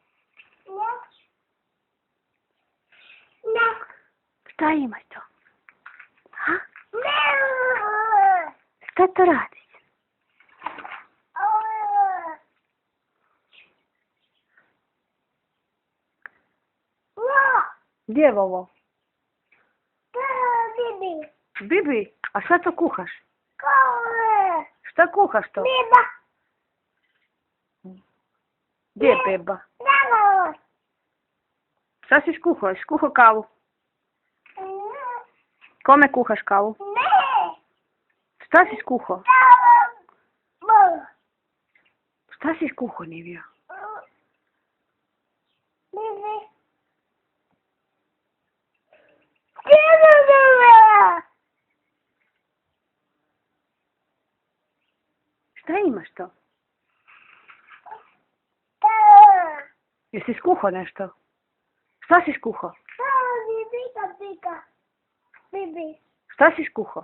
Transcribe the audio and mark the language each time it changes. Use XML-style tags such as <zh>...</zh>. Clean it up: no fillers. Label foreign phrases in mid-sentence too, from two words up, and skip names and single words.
<bs>Šta imaš to? Ha? Šta to radiš? Gdje je Vovo? Bibi. Bibi, a šta to kuhaš? Kole. Šta kuhaš to? Biba. Gdje je beba? Davo. Šta si skuhao? Skuhao kavu? Kome kuhaš kavu? Ne. Šta si skuhao? Davo. Šta si skuhao, Nivija? Bibi. Bibi. Šta imaš to? Jesi skuhao nešto? Šta si skuhao? Bibi. Šta si skuhao?</bs>